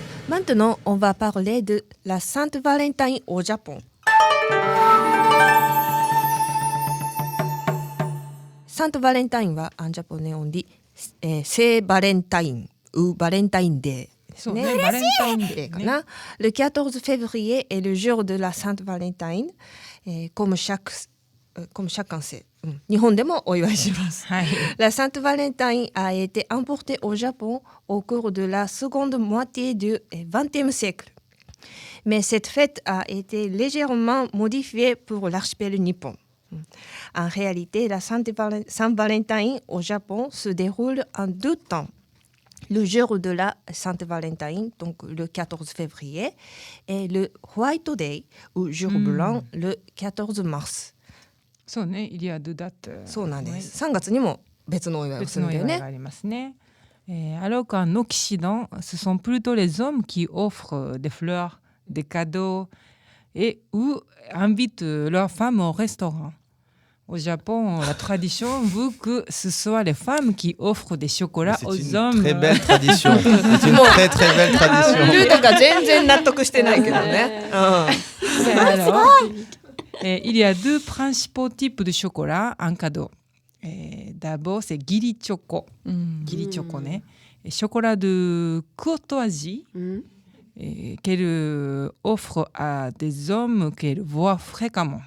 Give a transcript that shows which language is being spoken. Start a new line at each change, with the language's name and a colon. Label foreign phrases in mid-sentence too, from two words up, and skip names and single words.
French: Maintenant, on va parler de la Sainte Valentine au Japon. Sainte Valentine は en japonais on dit Saint Valentine ou Valentine Day.
Japanese: そうね、バレンタインデーかな。
French: Le 14 février est le jour de la Sainte Valentine. Comme chacun sait.
Japanese: 日本でもお祝いします。
French: La Sainte Valentine a été importée au Japon au cours de la seconde moitié du XXe siècle. Mais cette fête a été légèrement modifiée pour l'archipel nippon. En réalité, la Saint-Valentin au Japon se déroule en 2 temps. Le jour de la Sainte Valentine, donc le 14 février, et le White Day, ou jour blanc, le 14 mars. そうね、il y a deux dates.
Japanese: そうなんです。3月にも別のお祝いをするんだよね。別のお祝いがありますね。
French: Alors qu'en Occident, ce sont plutôt les hommes qui offrent des fleurs, des cadeaux et ou invitent leurs femmes au restaurant. Au Japon, la tradition veut que ce soit les femmes qui offrent des chocolats aux hommes. C'est une très belle tradition. C'est une très très belle tradition.
Japanese: ルートが全然納得してないけどね。
French: Alors, il y a 2 principaux types de chocolat en cadeau. D'abord, c'est Giri Choco. Giri Choco, né. Chocolat de courtoisie qu'elle offre à des hommes qu'elle voit fréquemment.